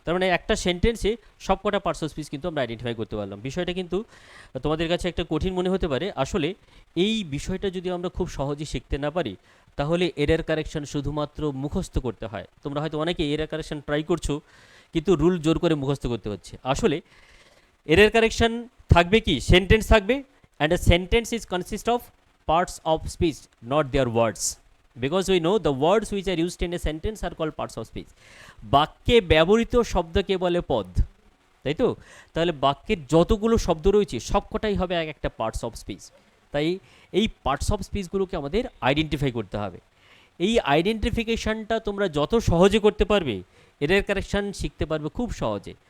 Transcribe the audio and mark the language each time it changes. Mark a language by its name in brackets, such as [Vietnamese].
[Bangla] তার মানে একটা সেন্টেন্সে সবকটা পার্টস অফ স্পিচ কিন্তু আমরা আইডেন্টিফাই করতে পারলাম। বিষয়টা কিন্তু তোমাদের কাছে একটা কঠিন মনে হতে পারে। আসলে এই বিষয়টা যদি আমরা খুব সহজে শিখতে না পারি, তাহলে এরর কারেকশন শুধুমাত্র মুখস্থ করতে হয়। তোমরা হয়তো অনেকে এরর কারেকশন ট্রাই করছো, কিন্তু রুল জোর করে মুখস্থ করতে হচ্ছে। আসলে এরর কারেকশন থাকবে কি, সেন্টেন্স থাকবে, [English] And a sentence is consist of parts of speech, not their words, because we know the words which are used in a sentence are called parts of speech. [Bangla] বাক্যে ব্যবহৃত শব্দকে বলে পদ, তাই তো? তাহলে বাক্যের যতগুলো শব্দ রয়েছে সবকটাই হবে এক একটা পার্টস অফ স্পিচ। তাই এই পার্টস অফ স্পিচগুলোকে আমাদের আইডেন্টিফাই করতে হবে। এই আইডেন্টিফিকেশনটা তোমরা যত সহজে করতে পারবে, এরর কারেকশন শিখতে পারবে খুব সহজে।